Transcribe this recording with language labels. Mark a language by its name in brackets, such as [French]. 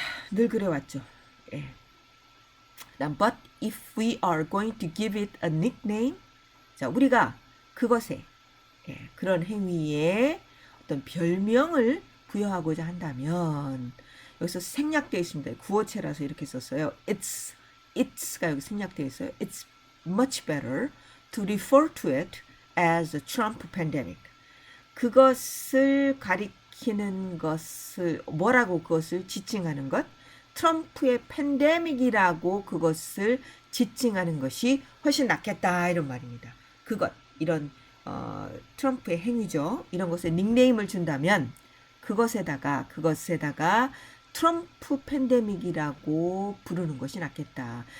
[Korean] 늘 그래왔죠. 예. [English] But if we are going to give it a nickname, [Korean] 자 우리가 그것에 그런 행위에 어떤 별명을 부여하고자 한다면 여기서 생략되어 있습니다. 구어체라서 이렇게 썼어요. [English] It's [Korean] 가 여기 생략되어 있어요. [English] It's much better to refer to it as the Trump pandemic. [Korean] 그것을 가리키는 것을 뭐라고 그것을 지칭하는 것? 트럼프의 팬데믹이라고 그것을 지칭하는 것이 훨씬 낫겠다 이런 말입니다. 이런 트럼프의 행위죠. 이런 것에 닉네임을 준다면 그것에다가 트럼프 팬데믹이라고 부르는 것이 낫겠다.